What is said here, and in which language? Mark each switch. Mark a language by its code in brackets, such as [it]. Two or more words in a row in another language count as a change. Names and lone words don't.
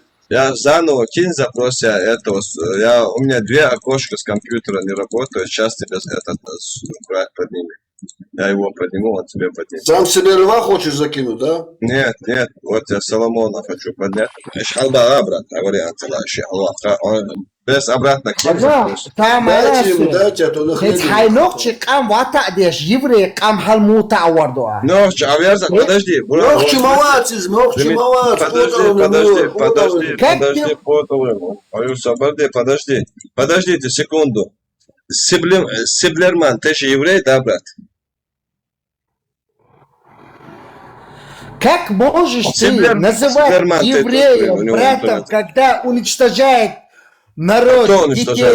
[ru] Я заново кинь запрос, этого, у меня 2 окошка с компьютера не работают, сейчас тебя этот поднимет. Я его подниму, он тебе поднимет. Сам себе льва хочешь закинуть, да? Нет, вот я Соломона хочу поднять. Шалба обратно, вариант, без обратно кинь запрос. Дайте ему, дайте, а то нахрен. [ce] Нохчи, аверза, подожди. Нохчи малацис, [ru] подождите секунду. Сиблерман, ты же еврей, да, брат? Как можешь ты называть евреев братом, когда уничтожает народ, детей?